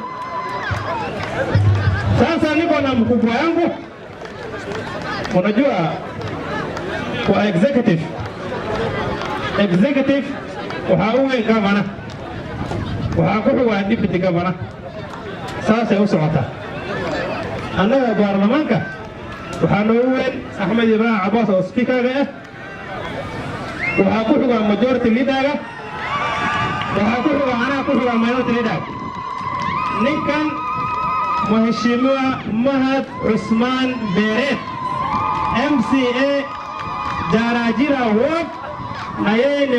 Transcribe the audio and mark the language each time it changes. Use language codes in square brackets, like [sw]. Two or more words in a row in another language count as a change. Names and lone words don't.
[sw] Sasa niko na mkubwa yangu, unajua kwa executive uwe governor, kuwa [en] deputy governor. [so] Sasa usocota annaga baarlamaanka waxaa noo weyn Axmed Ibrahim Abbas oo speaker ah, waxaa ku xiga [en] majority leader, [so] waxaa ku xiga anaa ku xiga [en] minority leader. [sw] Ninkan Mheshimiwa Mahad Usman Beret MCA Darajira Ward, na yeye